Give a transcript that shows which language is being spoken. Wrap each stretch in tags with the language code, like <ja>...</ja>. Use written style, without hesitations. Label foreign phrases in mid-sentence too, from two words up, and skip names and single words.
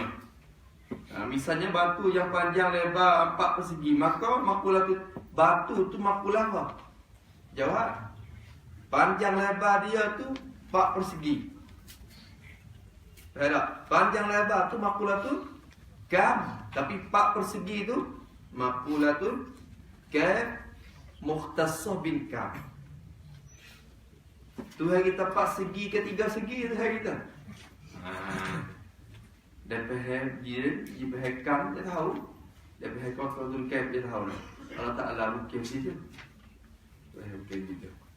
<ms>Misalnya batu yang panjang lebar 4 persegi, maka makulah tu, batu tu makulah apa? Jawab. Panjang lebar dia tu 4 persegi. Panjang lebar tu makulah tu kam, tapi 4 persegi tu makulah tu</ms> <ar>كم مختصة بالكم.</ar> <ms>Tu hari kita 4 segi ke 3 segi tu hari kita. Dan faham dia faham kam dia tahu. Dia faham</ms> <ar>قدر الكيف</ar> <ms>dia tahu lah. Allah Taala bukan situ. Bukan gitu.</ms>